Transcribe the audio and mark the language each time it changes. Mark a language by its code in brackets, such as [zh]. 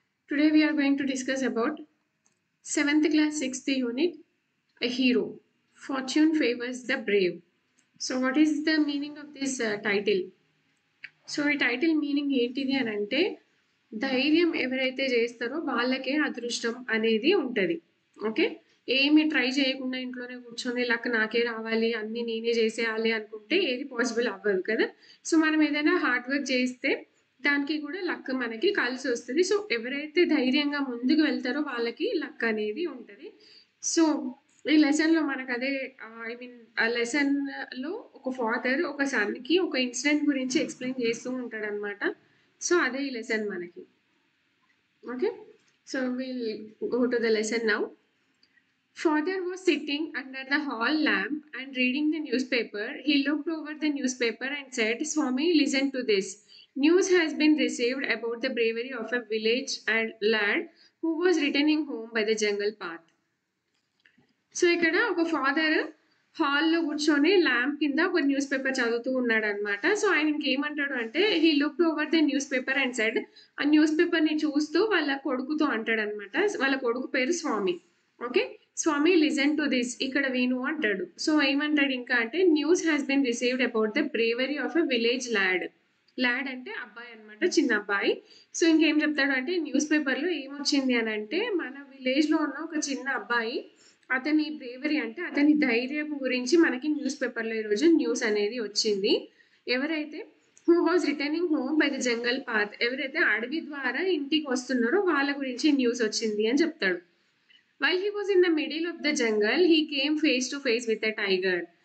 [en] Today we are going to discuss about 7th class 6th unit, a hero. Fortune favors the brave. So what is the meaning of this title? [te] So ఈ title meaning ఏంటిది అని అంటే ధైర్యం ఎవరైతే చేస్తారో వాళ్ళకే అదృష్టం అనేది ఉంటుంది. ఓకే, ఏమి ట్రై చేయకుండా ఇంట్లోనే కూర్చొని లక్ నాకే రావాలి అన్ని నేనే చేసేయాలి అనుకుంటే ఏది పాసిబుల్ అవ్వదు కదా. సో మనం ఏదైనా హార్డ్ వర్క్ చేస్తే దానికి కూడా లక్ మనకి కలిసి వస్తుంది. సో ఎవరైతే ధైర్యంగా ముందుకు వెళ్తారో వాళ్ళకి లక్ అనేది ఉంటుంది. సో ఈ లెసన్లో మనకు అదే ఆ లెసన్లో ఒక ఫాదర్ ఒక సన్కి ఒక ఇన్సిడెంట్ గురించి ఎక్స్ప్లెయిన్ చేస్తూ ఉంటాడు అనమాట. సో అదే ఈ లెసన్ మనకి. [en] Okay, so will go to the lesson now. Father was sitting under the hall lamp and reading the newspaper. He looked over the newspaper and said, Swami, listen to this. News has been received about the bravery of a village lad who was returning home by the jungle path. [te] So ఇక్కడ ఒక father హాల్లో కూర్చొని lamp కింద ఒక news paper చదువుతూ ఉన్నాడు అనమాట. So ఆయన ఇంకేమంటాడు అంటే [en] he looked over the newspaper and said, [te] ఆ న్యూస్ పేపర్ని చూస్తూ వాళ్ళ కొడుకుతో అంటాడు అనమాట. వాళ్ళ కొడుకు పేరు స్వామి. Okay, Swamy [en] listen to this, [te] ఇక్కడ విను అంటాడు. సో ఏమంటాడు ఇంకా అంటే [en] News has been received about the bravery of a village lad. [te] Lad అంటే అబ్బాయి అనమాట, చిన్న అబ్బాయి. సో ఇంకేం చెప్తాడు అంటే న్యూస్ పేపర్లో ఏమొచ్చింది అని అంటే మన విలేజ్లో ఉన్న ఒక చిన్న అబ్బాయి అతని బ్రేవరీ అంటే అతని ధైర్యం గురించి మనకి న్యూస్ పేపర్లో ఈరోజు న్యూస్ అనేది వచ్చింది. ఎవరైతే [en] who was returning home by the jungle path, [te] ఎవరైతే అడవి ద్వారా ఇంటికి వస్తున్నారో వాళ్ళ గురించి న్యూస్ వచ్చింది అని చెప్తాడు. [en] While he was in the middle of the jungle, he came face to face with a tiger.